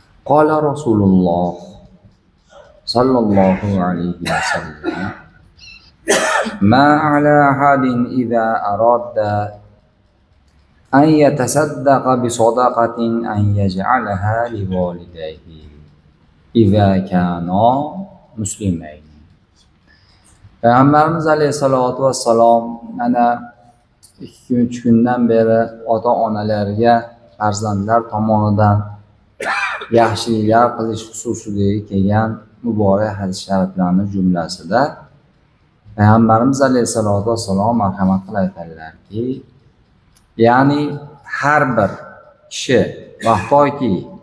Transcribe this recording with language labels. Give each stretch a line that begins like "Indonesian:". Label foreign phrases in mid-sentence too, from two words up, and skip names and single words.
Arabic: قال رسول الله صلى الله عليه وسلم ما على أحد إذا أراد أن يتصدق بصدقة أن يجعلها لوالديه إذا كانا مسلمين.
Uzbek: Payg'ambarimiz
Arabic: عليه الصلاة والسلام
Uzbek: mana 2-3 kundan beri ota-onalarga farzandlar tomonidan yaxshiliklar qilish xususidagi kelgan muborak hadis shariflarning jumlasida Payg'ambarimiz
Arabic: عليه الصلاة والسلام
Uzbek: marhamat qilib aytadilarki, ya'ni har bir kishi vaqtoki